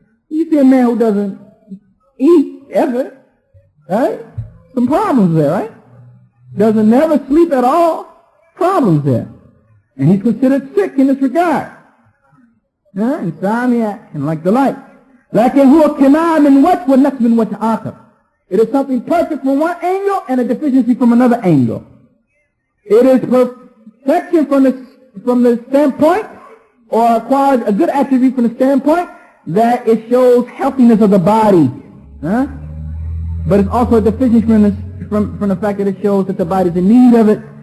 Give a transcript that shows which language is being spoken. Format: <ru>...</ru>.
<en>You see a man who doesn't eat ever, right? Some problems there, right? Doesn't never sleep at all, problems there. And he's considered sick in this regard. Insomnia and like the like.</en> <ar>لكن هو كمال من وجه والنقص من وجه آخر.</ar> <en>It is something perfect from one angle and a deficiency from another angle. It is perfection from the standpoint, or a good attribute from the standpoint that it shows healthiness of the body. But it's also a deficiency from the fact that it shows that the body is in need of it.</en>